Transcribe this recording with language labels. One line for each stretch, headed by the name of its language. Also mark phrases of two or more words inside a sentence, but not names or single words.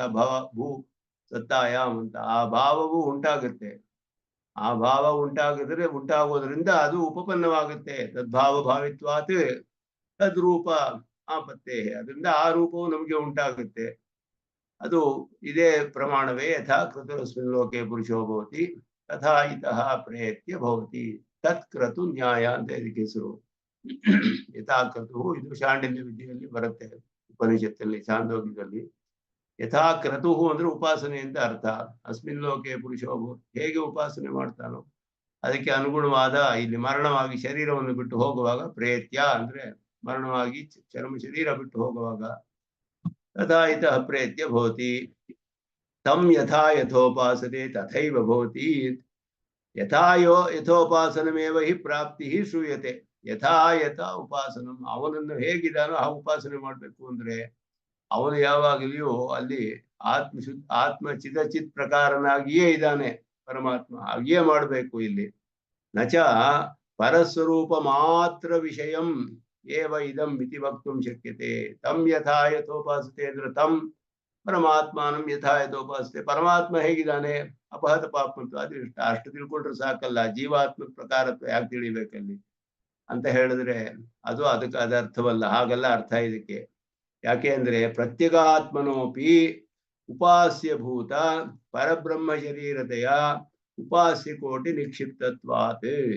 Sanskrit: ಭಾವ ಭೂ ಸತ್ತಾಯಾಮ್
Kannada: ಅಂತ ಆ ಭಾವವು ಉಂಟಾಗುತ್ತೆ. ಆ ಭಾವ ಉಂಟಾಗೋದ್ರಿಂದ ಅದು ಉಪಪನ್ನವಾಗುತ್ತೆ.
Sanskrit: ತದ್ಭಾವ ಭಾವಿತ್ವಾತ್ ತದ್ರೂಪ ಆಪತ್ತೇ,
Kannada: ಅದರಿಂದ ಆ ರೂಪವು ನಮಗೆ ಉಂಟಾಗುತ್ತೆ. ಅದು ಇದೇ ಪ್ರಮಾಣವೇ.
Sanskrit: ಯಥಾ ಕೃತರಸ್ಮಿನ್ ಲೋಕೆ ಪುರುಷೋ ಭವತಿ ತಥಾ ಇತಃ ಪ್ರಯತ್ಯ ಭವತಿ. ತತ್ಕ್ರತು ನ್ಯಾಯ
Kannada: ಅಂತ ಇದಕ್ಕೆ ಹೆಸರು. ಯಥಾಕ್ರತು, ಇದು ಶಾಂಡಿಲ್ಯ ವಿದ್ಯೆಯಲ್ಲಿ ಬರುತ್ತೆ, ಉಪನಿಷತ್ತಲ್ಲಿ ಛಾಂದೋಗ್ಯದಲ್ಲಿ. ಯಥಾಕ್ರತು ಅಂದ್ರೆ ಉಪಾಸನೆ ಅಂತ ಅರ್ಥ.
Sanskrit: ಅಸ್ಮಿನ್ ಲೋಕೆ ಪುರುಷೋ ಭವತಿ,
Kannada: ಹೇಗೆ ಉಪಾಸನೆ ಮಾಡ್ತಾನೋ ಅದಕ್ಕೆ ಅನುಗುಣವಾದ ಇಲ್ಲಿ ಮರಣವಾಗಿ ಶರೀರವನ್ನು ಬಿಟ್ಟು ಹೋಗುವಾಗ, ಪ್ರೇತ್ಯ ಅಂದ್ರೆ ಮರಣವಾಗಿ ಚರ್ಮ ಶರೀರ ಬಿಟ್ಟು ಹೋಗುವಾಗ,
Sanskrit: ತಥಾ ಇತಃ ಪ್ರೇತ್ಯ ಭವತಿ. ತಂ ಯಥಾ ಯಥೋಪಾಸತೆ ತಥೈವ ಭವತಿ. ಯಥೋಪಾಸನಮೇವ ಹಿ ಪ್ರಾಪ್ತಿ ಶ್ರೂಯತೆ. ಯಥಾ ಉಪಾಸನಂ,
Kannada: ಅವನನ್ನು ಹೇಗಿದ್ದಾನೋ ಆ ಉಪಾಸನೆ ಮಾಡಬೇಕು. ಅಂದ್ರೆ ಅವನು ಯಾವಾಗಲೂ ಅಲ್ಲಿ ಆತ್ಮ ಚಿದಚಿತ್ ಪ್ರಕಾರನಾಗಿಯೇ ಇದ್ದಾನೆ ಪರಮಾತ್ಮ, ಹಾಗೆಯೇ ಮಾಡಬೇಕು.
Sanskrit: ಇಲ್ಲಿ ನಚ ಪರಸ್ವರೂಪ ಮಾತ್ರ ವಿಷಯಂ ಏವ ಇದಂ ಇತಿ ವಕ್ತುಂ ಶಕ್ಯತೆ. ತಮ್ ಯಥಾ ಯಥೋಪಾಸತೆ ಅಂದ್ರೆ ತಮ್ ಪರಮಾತ್ಮನಂ ಯಥಾ ಯಥೋಪಾಸತೆ.
Kannada: ಪರಮಾತ್ಮ ಹೇಗಿದ್ದಾನೆ,
Sanskrit: ಅಪಹತ ಪಾಪಂತು,
Kannada: ಅದು ಅಷ್ಟು ತಿಳ್ಕೊಂಡ್ರೆ ಸಾಕಲ್ಲ, ಜೀವಾತ್ಮ ಪ್ರಕಾರತ್ವ ಯಾಕೆ ತಿಳಿಬೇಕಲ್ಲಿ ಅಂತ ಹೇಳಿದ್ರೆ ಅದು ಅದಕ್ಕೆ ಅದ ಅರ್ಥವಲ್ಲ. ಹಾಗೆಲ್ಲ ಅರ್ಥ ಇದಕ್ಕೆ. ಯಾಕೆ ಅಂದ್ರೆ
Sanskrit: ಪ್ರತ್ಯಗಾತ್ಮನೋಪಿ ಉಪಾಸ್ಯ ಭೂತ ಪರಬ್ರಹ್ಮ ಶರೀರತೆಯ ಉಪಾಸ್ಯ ಕೋಟಿ ನಿಕ್ಷಿಪ್ತತ್ವಾತ್.